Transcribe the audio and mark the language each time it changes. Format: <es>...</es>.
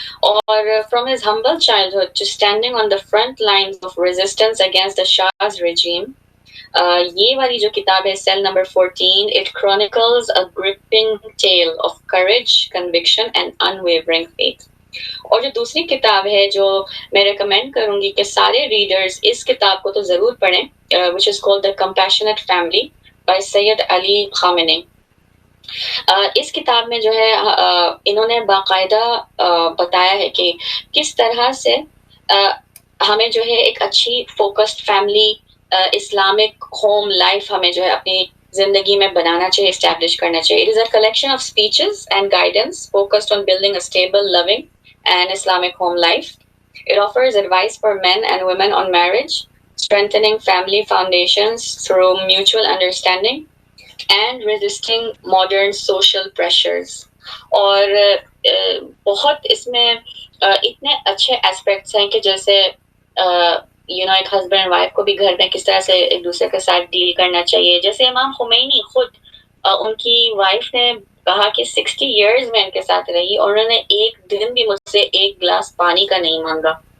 <en>اور from his humble childhood to standing on the front lines of resistance against the Shah's regime,</en> <ur>یہ والی جو کتاب ہے cell number 14,</ur> <en>it chronicles a gripping tale of courage, conviction and unwavering faith.</en> <ur>اور جو دوسری کتاب ہے جو میں ریکمینڈ کروں گی کہ سارے ریڈرز اس کتاب کو تو ضرور پڑھیں,</ur> <en>which is called The Compassionate Family by</en> <ur>سید علی خامنئی. اس کتاب میں جو ہے انہوں نے باقاعدہ بتایا ہے کہ کس طرح سے ہمیں جو ہے ایک اچھی focused family, Islamic home life ہمیں جو ہے اپنی زندگی میں بنانا چاہیے, اسٹیبلش کرنا چاہیے.</ur> <en>It is a collection of speeches and guidance focused on building a stable, loving and Islamic home life. It offers advice for men and women on marriage, strengthening family foundations through mutual understanding and resisting modern social pressures.</en> <ur>اور بہت اس میں اتنے اچھے aspects ہیں کہ جیسے ایک husband and wife کو بھی گھر میں کس طرح سے ایک دوسرے کے ساتھ ڈیل کرنا چاہیے. جیسے امام خمینی خود, ان کی وائف نے کہا کہ 60 ایئرز میں ان کے ساتھ رہی اور انہوں نے ایک دن بھی مجھ سے ایک گلاس پانی کا نہیں مانگا.</ur>